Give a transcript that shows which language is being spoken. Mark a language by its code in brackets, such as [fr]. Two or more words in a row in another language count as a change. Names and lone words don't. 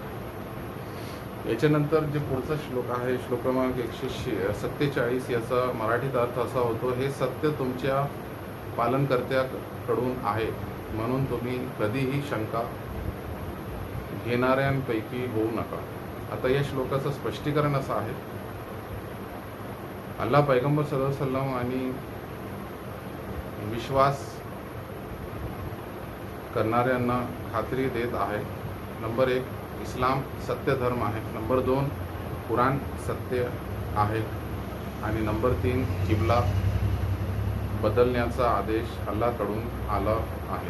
[mr] याच्यानंतर जे पुढचा श्लोक आहे, श्लोक क्रमांक 147, याचा मराठीत अर्थ असा होतो: हे सत्य तुमच्या पालनकर्त्याकडून आहे, म्हणून तुम्ही कधीही शंका घेणाऱ्यांपैकी होऊ नका. आता या श्लोकाचं स्पष्टीकरण असं आहे: अल्लाह पैगंबर [ar] صلى الله عليه وسلم [mr] आणि विश्वास करणाऱ्यांना खात्री देत आहे. नंबर 1, इस्लाम सत्य धर्म आहे. नंबर 2, कुराण सत्य आहे. आणि नंबर 3, किबला बदलण्याचा आदेश अल्लाहकडून आला आहे.